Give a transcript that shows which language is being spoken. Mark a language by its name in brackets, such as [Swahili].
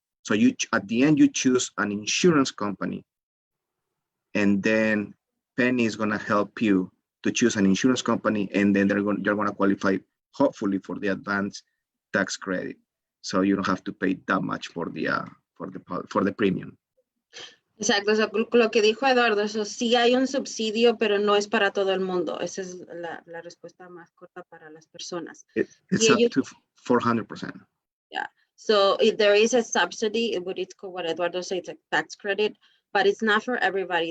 [English] So at the end, you choose an insurance company, and then Pennie is gonna help you to choose an insurance company, and then you're gonna qualify, hopefully, for the advanced tax credit. So you don't have to pay that much for the premium. [Spanish] Exacto, eso, lo que dijo Eduardo, eso sí hay un subsidio, pero no es para todo el mundo. Esa es la respuesta más corta para las personas. [English] It's up to 400%. Yeah, so if there is a subsidy, it's called what Eduardo said, it's a tax credit, but it's not for everybody.